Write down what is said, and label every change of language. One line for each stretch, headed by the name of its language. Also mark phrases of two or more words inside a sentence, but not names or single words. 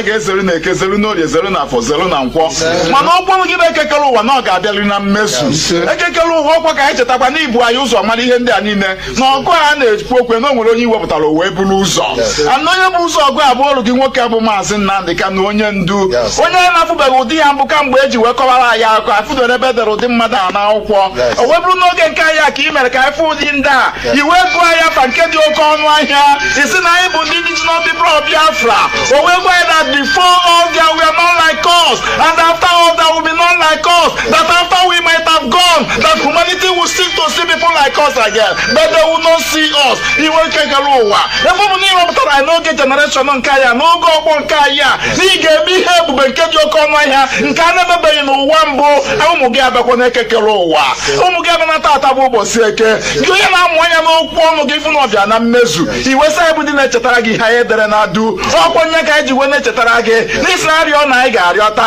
Igbo: ga-ezelu na eke zelu n'orie zelu na afọ zelu na nkwọ mana ọkpọrụ gị na-ekekere ụwa na ọ ga-abịali na mmezu ekekere ụwa ọkwa ka anyị chetakwa na ibu anyị ụzọ mara ihe ndị a niile na ọgụ a na-ekwu okwe na o nwere onye iwepụtara o wee buru ụzọ ana onye bụ ụzọ ọgụ abụ ọrụ gị nwoke abụ Maazị Nnamdi Kanu onye ndu onye na-afụbeghị ụdị ya mbụ kamgbe eji wee kọwara anyị akọ afụdoro ebe edere ụdị mmadụ a n'akwụkwọ o wee bụrụ n'oge nke anyị ka ị mere ka anyị fụ ụdị ndị a iwe gụọ anyị afa nke dị oke ọnụ ahịa isi na anyị bụ ndị
English: indigenous people of Biafra
Igbo: o wee gwa anyị
English: that before all there were none like us and after all there will be none like us that after we might have gone that humanity will seek to see people like us again but they will not see us
Igbo: iwe kekere ụwa ebe ọ bụ na ịrọpụtara anyị n'oge generation nke anyị n'oge ọgbọ nke anyị a na ị ga-eme ihe ebube nke dị oke ọnụ ahịa nke a na-emebeghị n'ụwa mbụ ụmụ gị abịakwa na-ekekere ụwa ụmụ gị abịa na tata bụ ụbọchị eke gị onye na-amụ anya n'okwu ọnụ gị fụ na ọbịa na mmezu iwe sa bụ ndị na-echetara gị ihe anyị edere na adu ọkwa nye ka anyị ji wee na-echetara gị n'isi na-arịọ na anyị ga-arịọta